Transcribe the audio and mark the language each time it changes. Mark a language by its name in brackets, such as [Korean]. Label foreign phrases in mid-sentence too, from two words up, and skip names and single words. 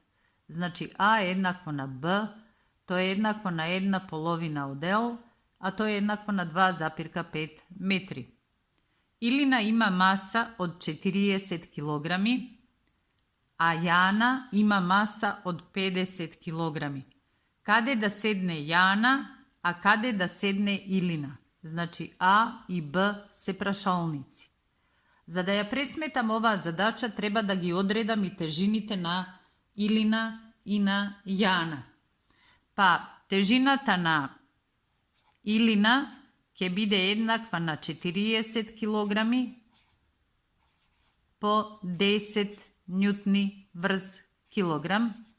[Macedonian] Значи, А е еднакво на Б, тоа е еднакво на 1/2 од Л, а тоа е еднакво на 2,5 метри. Илина има маса од 40 килограми, а Јана има маса од 50 килограми. Каде да седне Јана, а каде да седне Илина. Значи А и Б се прашалници. За да ја пресметам оваа задача, треба да ги одредам и тежините на Илина и на Јана. Па, тежината на Илина ќе биде еднаква на 40 килограми по 10 нјутни врз килограм.